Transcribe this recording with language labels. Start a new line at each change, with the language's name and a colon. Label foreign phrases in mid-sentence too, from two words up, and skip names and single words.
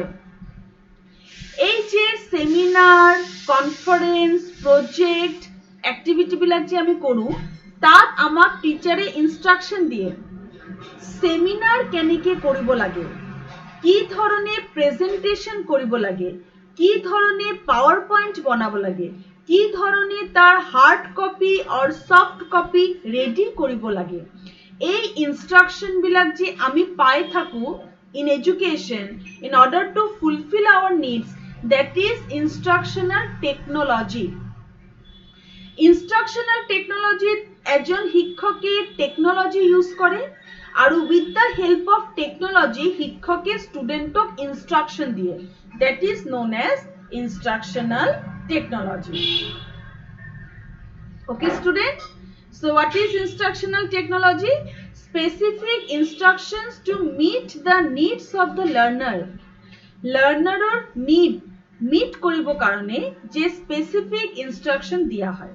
Assamese: এই যে
English: seminar, conference, project, activity
Assamese: বিলাক যে আমি কৰো, তাত আমাক টিচাৰে ইনস্ট্রাকশন দিয়ে সেমিনাৰ কেনেকৈ কৰিব লাগে, কি ধৰণে প্ৰেজেন্টেশন কৰিব লাগে, কি ধৰণে পাৱাৰ পইণ্ট বনাব লাগে, কি ধৰণে তাৰ
English: hard copy or soft copy
Assamese: ৰেডি কৰিব লাগে। এই ইনস্ট্রাকশন বিলাক যে আমি পাই থাকো
English: in education in order to fulfill our needs, that is instructional technology.
Assamese: ইনস্ট্রাকশনাল টেকনোলজিত এজন শিক্ষকে
English: technology use
Assamese: কৰে আৰু
English: with the help of technology
Assamese: শিক্ষকে ষ্টুডেণ্টক ইনস্ট্রাকশন দিয়ে,
English: that is known as instructional technology. Okay student, so what is instructional technology? Specific instructions to meet the needs of the learner. Learner or need meet
Assamese: কৰিব কাৰণে যে
English: specific instruction
Assamese: দিয়া হয়.